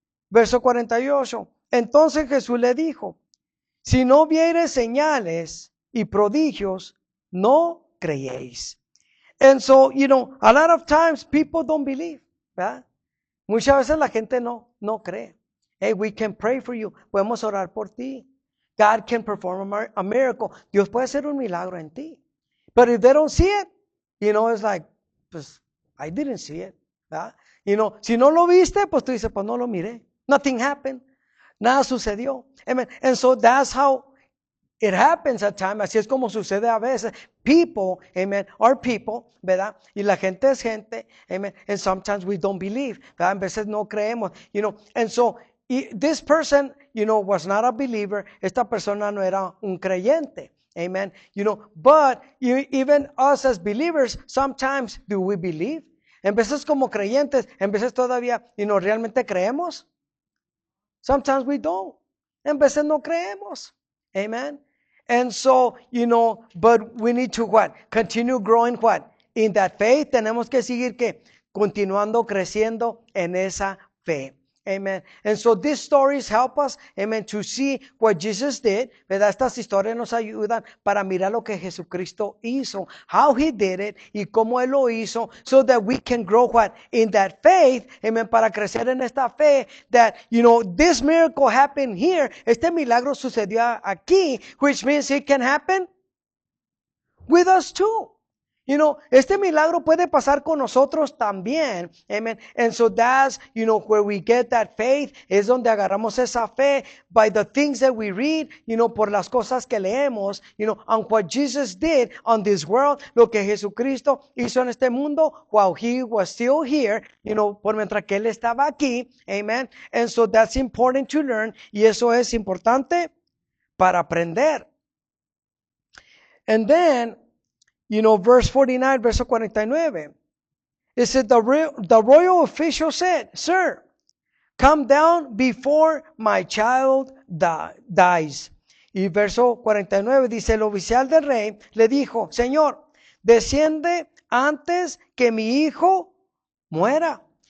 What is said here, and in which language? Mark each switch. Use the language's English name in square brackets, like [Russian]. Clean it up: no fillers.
[Spanish] Verso 48, entonces Jesús le dijo, si no vieres señales y prodigios, no creéis. [English] And so, a lot of times people don't believe, ¿verdad? [Spanish] Muchas veces la gente no cree. [English] Hey, we can pray for you. [Spanish] Podemos orar por ti. [English] God can perform a miracle. [Spanish] Dios puede hacer un milagro en ti. [English] But if they don't see it, it's like, pues, I didn't see it. [Spanish] ¿Verdad? Si no lo viste, pues tú dices, pues no lo miré. [English] Nothing happened. [Spanish] Nada sucedió. [English] Amen. And so that's how it happens at times. [Spanish] Así es como sucede a veces. [English] People, amen, are people, [Spanish] ¿verdad? Y la gente es gente, amen. [English] And sometimes we don't believe, ¿verdad? [Spanish] A veces no creemos, [English] And so, this person, was not a believer. [Spanish] Esta persona no era un creyente. Amen. [English] But even us as believers, sometimes do we believe? [Spanish] En veces como creyentes, en veces todavía, ¿realmente creemos? [English] Sometimes we don't. [Spanish] En veces no creemos. Amen. [English] And so, but we need to what? Continue growing what? In that faith. [Spanish] Tenemos que seguir que continuando creciendo en esa fe. Amen. [English] And so these stories help us, amen, to see what Jesus did. [Spanish] ¿Verdad? Estas historias nos ayudan para mirar lo que Jesucristo hizo, [English] how he did it [Spanish] y cómo él lo hizo, [English] so that we can grow what? In that faith, amen, [Spanish] para crecer en esta fe, [English] that, this miracle happened here. [Spanish] Este milagro sucedió aquí, [English] which means it can happen with us too. [Spanish] Este milagro puede pasar con nosotros también. Amen. [English] And so that's, where we get that faith. [Spanish] Es donde agarramos esa fe [English] by the things that we read, [Spanish] por las cosas que leemos, [English] on what Jesus did on this world, [Spanish] lo que Jesucristo hizo en este mundo [English] while he was still here, [Spanish] por mientras que él estaba aquí. Amen. [English] And so that's important to learn. [Spanish] Y eso es importante para aprender. [English] And then, verse 49, [Spanish] verso 49. [English] It said, the royal official said, Sir, come down before my child dies. [Spanish] Y verso 49 dice, el oficial del rey le dijo, Señor, desciende antes que mi hijo muera.